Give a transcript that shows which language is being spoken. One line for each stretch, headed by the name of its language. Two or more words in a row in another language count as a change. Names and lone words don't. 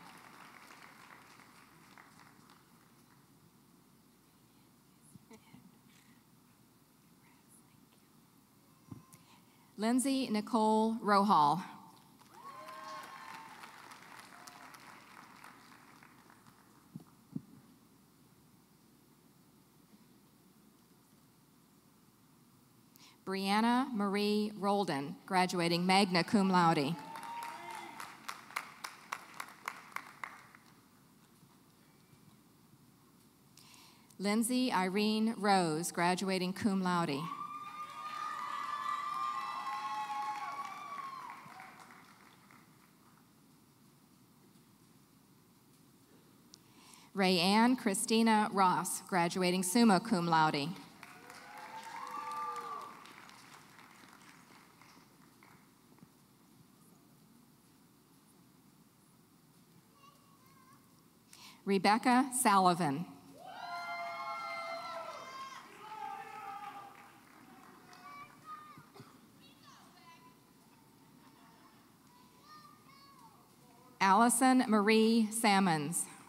English: Lindsay Nicole Rohal. Brianna Marie Roldan, graduating
Latin: magna cum laude.
English: Lindsay Irene Rose, graduating
Latin: cum laude.
English: Rayanne Christina Ross, graduating
Latin: summa cum laude.
English: Rebecca Sullivan. Allison Marie Sammons.